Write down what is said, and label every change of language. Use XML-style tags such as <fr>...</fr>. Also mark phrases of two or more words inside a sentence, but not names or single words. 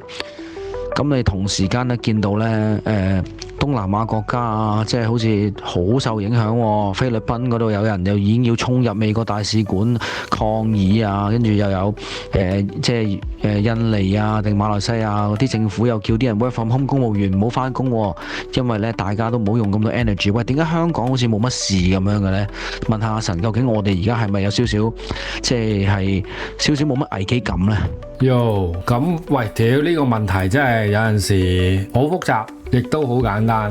<yue>咁你同時間咧見到呢東南亞國家啊，即係好似好受影響喎。菲律賓嗰度有人又已經要衝入美國大使館抗議啊，跟住又有即係印尼啊定馬來西亞嗰啲政府又叫啲人</yue> <en>work from home，</en> <yue>公務員唔好返工喎，因為呢大家都唔好用咁多 energy。喂，點解香港好似冇乜事咁樣嘅呢？問下阿神，究竟我哋而家係咪有少少即係少少冇乜危機感呢？咁喂，屌呢個問題真係有陣時好複雜，亦都好簡單。</yue>